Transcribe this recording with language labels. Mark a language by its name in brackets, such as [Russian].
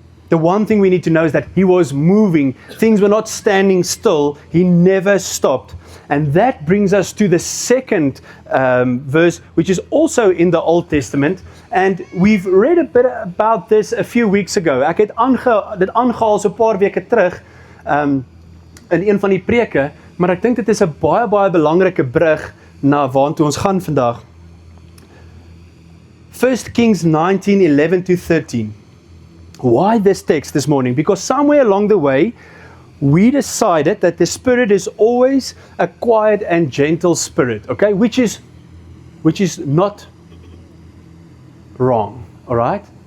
[English] The one thing we need to know is that He was moving. Things were not standing still. He never stopped. And that brings us to the second verse, which is also in the Old Testament. And we've read a bit about this a few weeks ago. [Afrikaans] Ek het dit aangehaal so 'n paar weke terug in een van die preke, maar ek dink dit is 'n baie belangrike brug na waartoe ons gaan vandag. [English] 1 Kings 19:11-13. Why this text this morning? Because somewhere along the way, we decided that the Spirit is always a quiet and gentle Spirit, okay? Which is not wrong, all right?